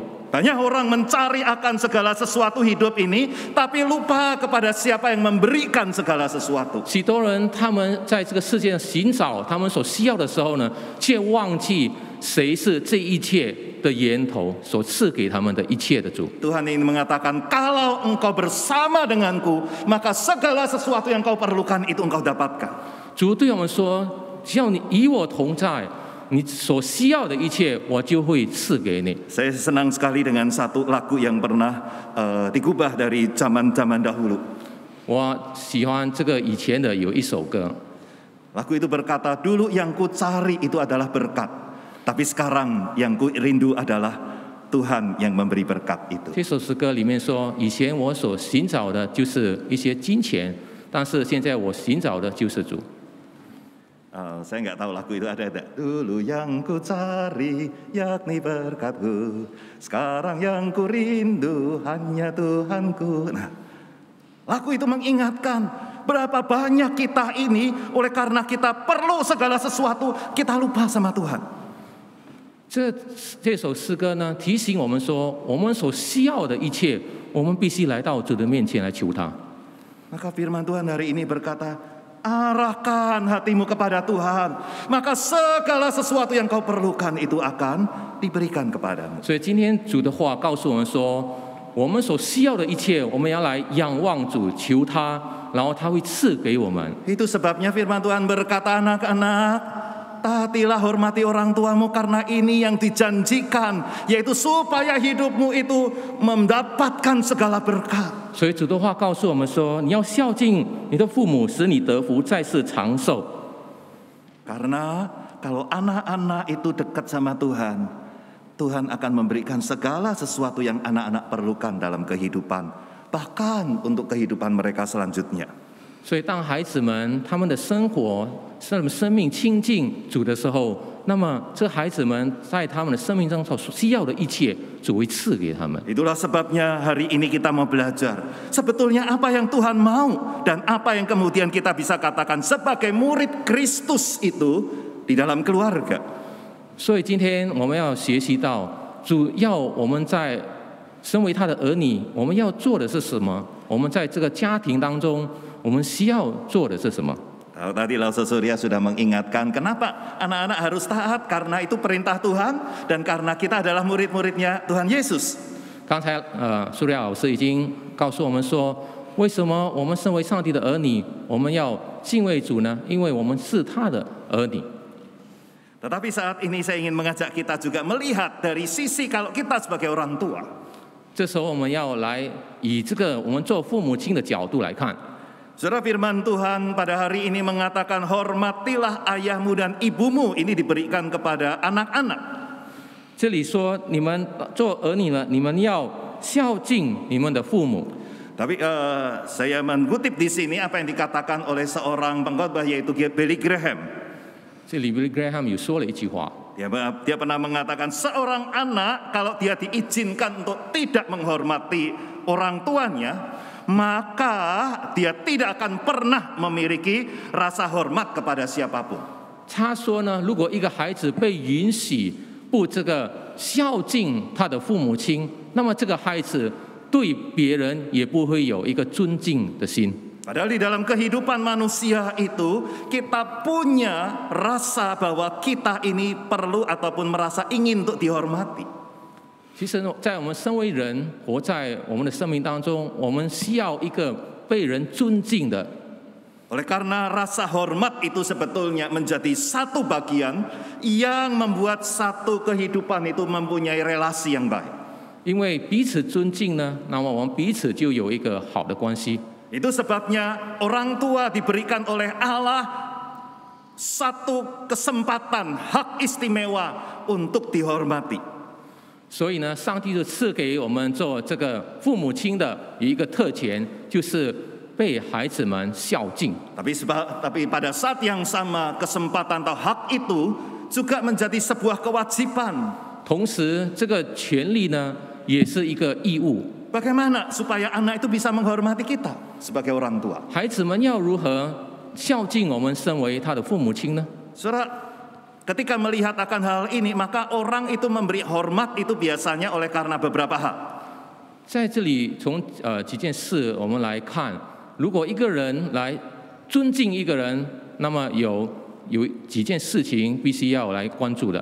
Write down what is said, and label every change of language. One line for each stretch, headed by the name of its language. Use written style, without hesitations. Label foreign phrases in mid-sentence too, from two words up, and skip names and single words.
Indonesian: Banyak orang mencari akan segala sesuatu hidup ini, tapi lupa kepada siapa yang memberikan segala sesuatu.
Chinese: 许多人他们在这个世界上寻找他们所需要的时候呢，却忘记谁是这一切的源头，所赐给他们的一切的主。
Indonesian: Tuhan ini mengatakan, kalau engkau bersama denganku, maka segala sesuatu yang kau perlukan itu engkau dapatkan.
Chinese: 主对我们说，只要你与我同在，你所需要的一切，我就会赐给你。
Indonesian: Saya senang sekali dengan satu lagu yang pernah digubah dari zaman-zaman dahulu.
Chinese: 我喜欢这个以前的有一首歌，
Indonesian: Lagu itu berkata, dulu yang ku cari itu adalah berkat, tapi sekarang yang ku rindu adalah Tuhan yang memberi berkat itu.
Chinese: 这首诗歌里面说，以前我所寻找的就是一些金钱，但是现在我寻找的就是主。
Indonesian: Saya nggak tahu lagu itu ada tidak. Dulu yang ku cari yakni berkat-Ku, sekarang yang ku rindu hanya Tuhanku. Nah, lagu itu mengingatkan berapa banyak kita ini oleh karena kita perlu segala sesuatu, kita lupa sama Tuhan.
Chinese: 这首诗歌呢，提醒我们说，我们所需要的一切，我们必须来到主的面前来求他。
Indonesian: Maka firman Tuhan hari ini berkata, arahkan hatimu kepada Tuhan, maka segala sesuatu yang kau perlukan itu akan diberikan kepadamu.
Chinese: 所以今天主的话告诉我们说，我们所需要的一切，我们要来仰望主，求他，然后他会赐给我们。
Indonesian: Itu sebabnya firman Tuhan berkata, anak-anak, taatilah hormati orang tuamu karena ini yang dijanjikan, yaitu supaya hidupmu itu mendapatkan segala berkat.
Chinese: 所以主的话告诉我们说，你要孝敬你的父母，使你得福，在世长寿。
Indonesian: Karena kalau anak-anak itu dekat sama Tuhan, Tuhan akan memberikan segala sesuatu yang anak-anak perlukan dalam kehidupan, bahkan untuk kehidupan mereka selanjutnya.
Chinese: 所以当孩子们他们的生活、他们生命亲近主的时候，那么这孩子们在他们的生命中所需要的一切，主会赐给他们。
Indonesian: Itulah sebabnya hari ini kita mau belajar sebetulnya apa yang Tuhan mau dan apa yang kemudian kita bisa katakan sebagai murid Kristus itu di dalam keluarga.
Chinese: 所以今天我们要学习到，主要我们在身为他的儿女，我们要做的是什么？我们在这个家庭当中，我们需要做的是什么？
Indonesian: Kalau tadi Lausa Surya sudah mengingatkan kenapa anak-anak harus taat, karena itu perintah Tuhan dan karena kita adalah murid-muridnya Tuhan Yesus.
Chinese: 刚才苏亮老师已经告诉我们说，为什么我们身为上帝的儿女，我们要敬畏主呢？因为我们是他的儿女。
Indonesian: Tetapi saat ini saya ingin mengajak kita juga melihat dari sisi kalau kita sebagai orang tua.
Chinese: 这时候我们要来以这个我们做父母亲的角度来看。
Indonesian: Saudara, firman Tuhan pada hari ini mengatakan hormatilah ayahmu dan ibumu, ini diberikan kepada anak-anak.
Chinese: 这里说你们做儿女了，你们要孝敬你们的父母。
Indonesian: Tapi saya mengutip di sini apa yang dikatakan oleh seorang pengkhotbah yaitu Billy Graham.
Chinese: 这里 Billy Graham 有说了一句话，
Indonesian: Dia pernah mengatakan seorang anak kalau dia diizinkan untuk tidak menghormati orang tuanya, maka dia tidak akan pernah memiliki rasa hormat kepada siapapun.
Chinese: 他说呢，如果一个孩子被允许不这个孝敬他的父母亲，那么这个孩子对别人也不会有一个尊敬的心。
Indonesian: Padahal di dalam kehidupan manusia itu kita punya rasa bahwa kita ini perlu ataupun merasa ingin untuk dihormati.
Chinese: 其实，在我们身为人，活在我们的生命当中，我们需要一个被人尊敬的。
Indonesian: Oleh karena rasa hormat itu sebetulnya menjadi satu bagian yang membuat satu kehidupan itu mempunyai relasi yang baik.
Chinese: 因为彼此尊敬呢，那么我们彼此就有一个好的关系。
Indonesian: Itu sebabnya orang tua diberikan oleh Allah satu kesempatan, hak istimewa untuk dihormati.
Chinese: 所以呢，上帝就赐给我们做这个父母亲的有一个特权，就是被孩子们孝敬。
Indonesian: Tapi pada saat yang sama kesempatan atau hak itu juga menjadi sebuah kewajiban.
Chinese: 同时，这个权利呢，也是一个义务。
Indonesian: Bagaimana supaya anak itu bisa menghormati kita sebagai orang tua?
Chinese: 孩子们要如何孝敬我们身为他的父母亲呢？
Indonesian: Saudara, Ketika melihat akan hal ini, maka orang itu memberi hormat itu biasanya oleh karena beberapa hal.
Chinese: 在这里从几件事我们来看，如果一个人来尊敬一个人，那么有几件事情必须要来关注的。